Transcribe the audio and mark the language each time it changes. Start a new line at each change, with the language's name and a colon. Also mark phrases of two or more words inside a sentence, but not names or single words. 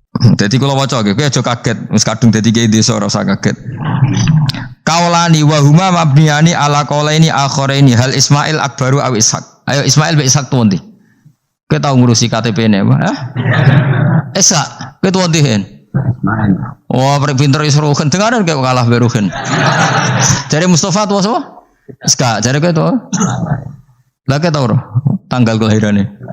Javanese: Dadi kula waca kowe aja kaget, wis kadung dadi kiai desa ora usah kaget.
Arabic: قولان وهما مبنيان على قولين آخرين هل إسماعيل أكبر أو إسحاق.
Javanese: Ayo Ismail be Ishaq tuh ndi? Kowe tau ngurusi KTP-ne apa? Hah? Ishaq, kowe tuh ndi hen? Wah, pinter wis Ruhin dengaran kowe kalah be Ruhin. Jare Mustafa tuh sapa? Iska, jare kowe tuh. Lah kowe tau ora tanggal kelahirane?